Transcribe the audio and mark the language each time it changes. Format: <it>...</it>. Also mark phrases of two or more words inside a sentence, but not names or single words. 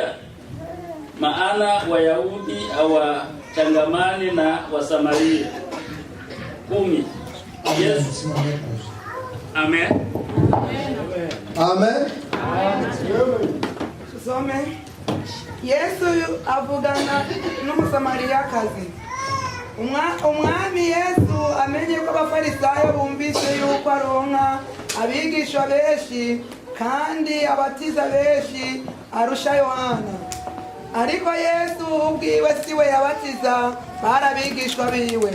<sw>Maana Wayahudi hawachangamani na Wasamaria. 10. Yesu. Amen. Amen.</sw> <rn>Tusome. Yesu avugana n'umusamariyakazi. Umwami Yesu amenye ko abafarisayo bumvise yuko aronka abigishwa benshi kandi abatiza benshi arusha Yohana. Ariko Yesu ubwiwe siwe yabatiza, barabigishwa biwe.</rn>